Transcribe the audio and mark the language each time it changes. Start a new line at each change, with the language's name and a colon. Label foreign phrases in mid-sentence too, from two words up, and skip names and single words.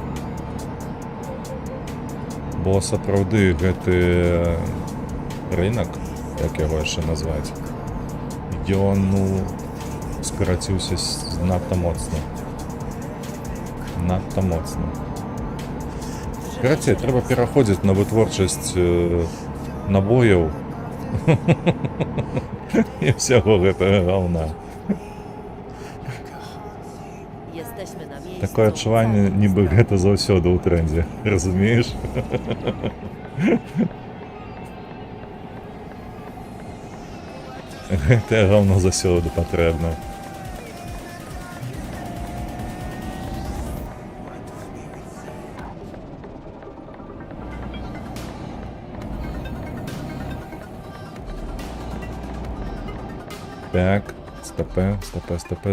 Belarusian: Бо сапраўды гэты рынок, як яго яшчэ назваць, ён, ну, скараціўся надта моцна. Надта моцна. Карацей, трэба пераходзіць на вытворчасць набояў і ўсяго гэтага гаўна.
Polish: Jesteśmy na miejscu.
Belarusian: Такое адчуванне, нібы гэта заўсёды ў трендзе. Разумееш? Гэтае гаўно заўсёды патрэбна. Так, стопе.